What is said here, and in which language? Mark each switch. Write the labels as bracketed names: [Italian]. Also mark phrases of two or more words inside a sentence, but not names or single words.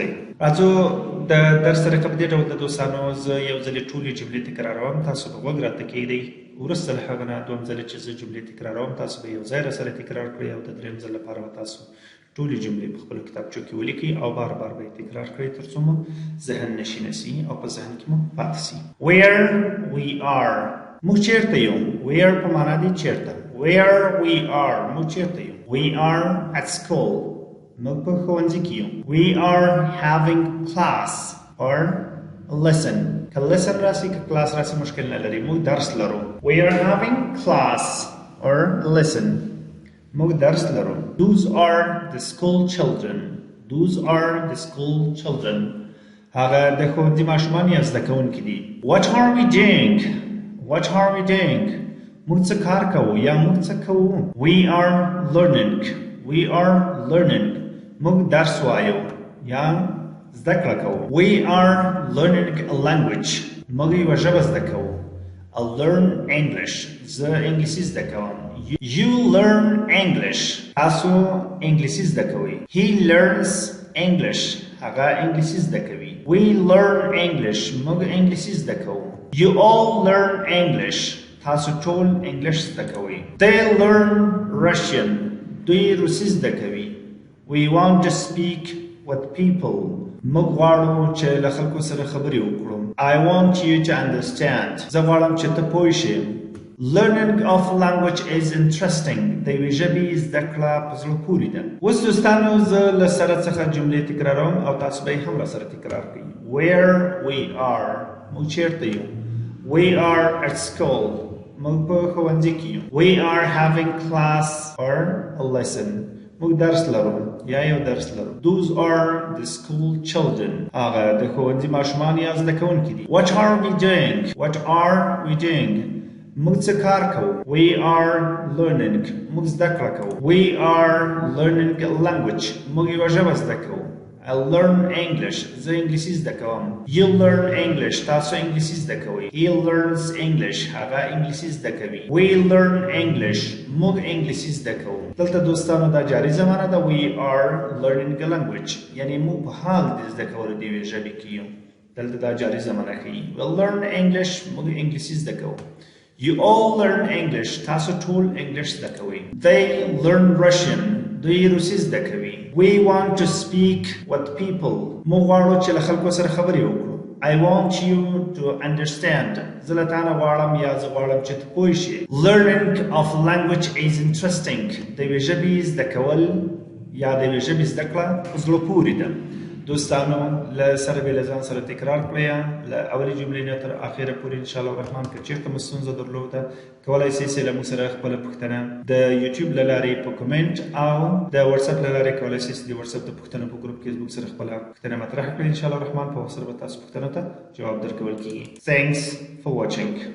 [Pashto] راځو د درس طریقه په دې ډول د دوستانو زه یو ځلې ټولې جملې تکراروم، تاسو به غوږ راته کېږدئ. وروسته له هغه نه دویم ځل چې زه جملې تکراروم تاسو به یو ځای راسره تکرار کړئ او د دریم ځل لپاره به تاسو ټولې جملې په خپلو کتابچو کې ولیکئ او بار بار به یې تکرار کړئ تر څو مو ذهن نشینه سي او په ذهن کې مو پاتې سي. [English] Where we are، [Pashto] موږ چیرته یو. Where په معنا دی چیرته. [English] Where we are، [Pashto] موږ چیرته یو. [English] We are at school، [Pashto] موږ په ښوونځي کې یو. [English] We are having class or lesson، [Pashto] که lesson راسي که class راسي مشکل نه لري، موږ درس لرو. [English] We are having class or lesson، [Pashto] موږ درس لرو. [English] Those are the school children، those are the school children، [Pashto] هغه د ښوونځي ماشومان یا زده کوونکي دي. [English] What are we doing، what are we doing، [Pashto] موږ څه کار کوو یا موږ څه کوو. [English] We are learning، we are learning، [Pashto] موږ درس وایو یا زده کړه کوو. [English] We are learning a language، [Pashto] موږ یوه ژبه زده کوو. [English] I learn English، [Pashto] زه انګلیسي زده کوم. [English] You learn English، [Pashto] تاسو انګلیسي زده کوئ. [English] He learns English، [Pashto] هغه انګلیسي زده کوي. [English] We learn English، [Pashto] موږ انګلیسي زده کوو. [English] You all learn English، [Pashto] تاسو ټول انګلیش زده کوئ. [English] They learn Russian، [Pashto] دوی روسي زده کوي. [English] We want to speak with people، [Pashto] موږ غواړو چې له خلکو سره خبرې وکړو. [English] I want you to understand، [Pashto] زه غواړم چې ته پوه شې. [English] Learning of language is interesting، [Pashto] د یوې ژبې زده کړه په زړه پورې ده. اوس دوستانو زه له سره څخه جملې تکراروم او تاسو به یې هم راسره تکرار کړئ. [English] Where we are، [Pashto] موږ چیرته یو. [English] We are at school، [Pashto] موږ په ښوونځي کې یو. [English] We are having class or a lesson، [Pashto] موږ درس لرو یا یو درس لرو. [English] Those are the school children، [Pashto] هغه د ښوونځي ماشومان یا زده کوونکي دي. [English] What are we doing، what are we doing، [Pashto] موږ څه کار کوو. [English] We are learning، [Pashto] موږ زده کړه کوو. [English] We are learning a language، [Pashto] موږ یوه ژبه زده کوو. [English] I learn English، [Pashto] زه انګلیسي زده کوم. [English] You learn English، [Pashto] تاسو انګلیسي زده کوئ. [English] He learns English، [Pashto] هغه انګلیسي زده کوي. [English] We learn English، [Pashto] موږ انګلیسي زده کوو. دلته دوستانو دا جاري زمانه ده. [English] We are learning a language، [Pashto] یعنی موږ په حال د زده کولو د یوې ژبې کې یو. دلته دا جاري زمانه ښیي. [English] We learn English، [Pashto] موږ انګلیسي زده کوو. [English] You all learn English، [Pashto] تاسو ټول انګلیش زده کوئ. [English] They learn Russian، [Pashto] دوی روسي زده کوي. [English] We want to speak with people، [Pashto] موږ غواړو چې له خلکو سره خبرې وکړو. [English] I want you to understand، [Pashto] زه له تا نه غواړم یا زه غواړم چې ته پوه شې. [English] Learning of language is interesting، [Pashto] د یوې ژبې زده کول یا د یوې ژبې زده کړه په زړه پورې ده. دوستانو له سره به له ځان سره تکرار کړئ له اولې جملې نه تر اخره پورې انشاءالله الرحمن. که چېرته مو ستونزه درلوده کولی سئ چې له موږ سره خپله پوښتنه د یوټیوب له لارې په کومنټ او د وټساپ له لارې کولی سئ چې د وټساپ د پوښتنو په ګروپ کې زموږ سره خپله پوښتنه مطرح کړئ. انشاءالله الرحمن په وخت سره به تاسو پوښتنو ته جواب درکول کېږي. [English] Thanks for watching.